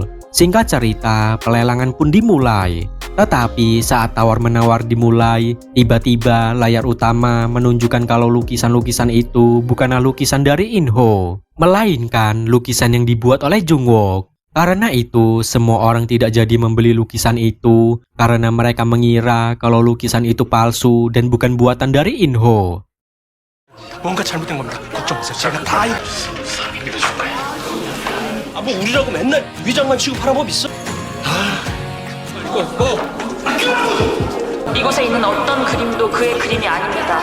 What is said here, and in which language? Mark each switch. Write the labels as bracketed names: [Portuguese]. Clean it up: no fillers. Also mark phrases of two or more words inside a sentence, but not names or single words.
[Indonesian] Singkat cerita, pelelangan pun dimulai. Tetapi saat tawar-menawar dimulai, tiba-tiba layar utama menunjukkan kalau lukisan-lukisan itu bukanlah lukisan dari In-ho, melainkan lukisan yang dibuat oleh Jung-wook. Karena itu, semua orang tidak jadi membeli lukisan itu karena mereka mengira kalau lukisan itu palsu dan bukan buatan dari In-ho. [Korean] 뭔가 잘못된 겁니다. 걱정 마세요. 제가 다 믿어줄 거예요. 뭐 우리라고 맨날 위장만 취급하는 법 있어? 이거 뭐? 이곳에 있는 어떤 그림도 그의 그림이 아닙니다.